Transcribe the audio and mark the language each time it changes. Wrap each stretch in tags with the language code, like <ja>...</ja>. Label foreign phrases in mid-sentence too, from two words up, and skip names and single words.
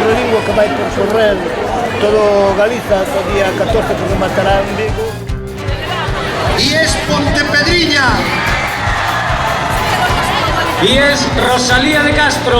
<gl>colectivo que vai percorrer todo Galiza o día 14 que rematará en Vigo.</gl> <es>Y es Pontepedriña. Y es Rosalía de Castro.</es>